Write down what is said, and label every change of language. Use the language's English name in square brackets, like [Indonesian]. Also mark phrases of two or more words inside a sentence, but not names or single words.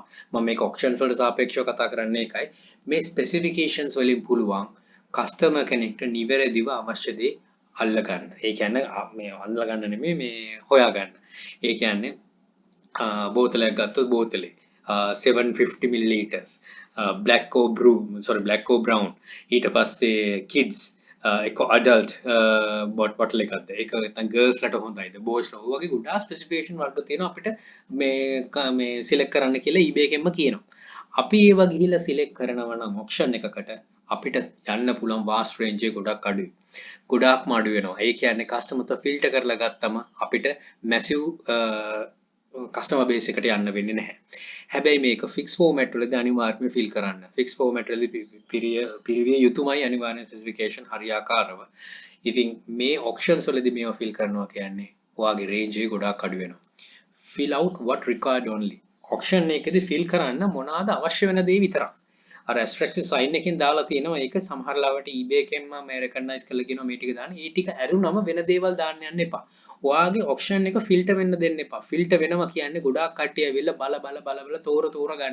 [Sinhala] මම මේක auctions වලට සාපේක්ෂව කතා කරන්නේ ඒකයි. මේ specifications වලින් පුළුවන් customer කෙනෙක්ට නිවැරදිව අවශ්‍ය දේ අල්ල ගන්න. ඒ කියන්නේ මේ අල්ල ගන්න නෙමෙයි මේ හොයා ගන්න. ඒ කියන්නේ බෝතලයක් ගත්තොත් බෝතලේ 750 [English] milliliters black or brown [Sinhala] ඊට පස්සේ kids එක [English] adult bottle [Sinhala] එකක්ද ඒක නැත්නම් girls ලට හොඳයිද boys ලා වගේ ගොඩාක් specification වලට තියෙනවා අපිට මේ select කරන්න කියලා eBay එකෙන්ම කියනවා. අපි ඒව ගිහිල්ලා select කරනවා නම් auction එකකට අපිට යන්න පුළුවන් [English] vast range [Sinhala] එක ගොඩක් අඩුයි. ගොඩාක්ම අඩු වෙනවා. ඒ කියන්නේ customer ත filter කරලා ගත්තම අපිට [English] massive customer base [Sinhala] එකට යන්න වෙන්නේ නැහැ. හැබැයි මේක [English] fixed format [Sinhala] වලදී අනිවාර්යයෙන්ම fill කරන්න. [English] fixed format [Sinhala] වලදී පිරිවිය යුතුමයි අනිවාර්යෙන් specification හරියාකාරව. ඉතින් මේ auctions වලදී මේවා fill කරනවා කියන්නේ ඔයාගේ range එක ගොඩාක් අඩු වෙනවා. [English] fill out what required only. [Sinhala] auction එකේදී fill කරන්න මොනවාද අවශ්‍ය වෙන දේ විතරක්. අර [English] asterisk sign [Sinhala] එකෙන් දාලා තියෙනවා ඒක සමහර ලාවට eBay එකෙන්ම මේ recognize කරලා කියනවා මේ ටික දාන්න. ඒ ටික ඇරුණම වෙන දේවල් දාන්න යන්න එපා. ඔයාගේ auction එක filter වෙන්න දෙන්න එපා. filter වෙනවා කියන්නේ ගොඩාක් කට්ටිය ඇවිල්ලා බල තෝර ගන්න.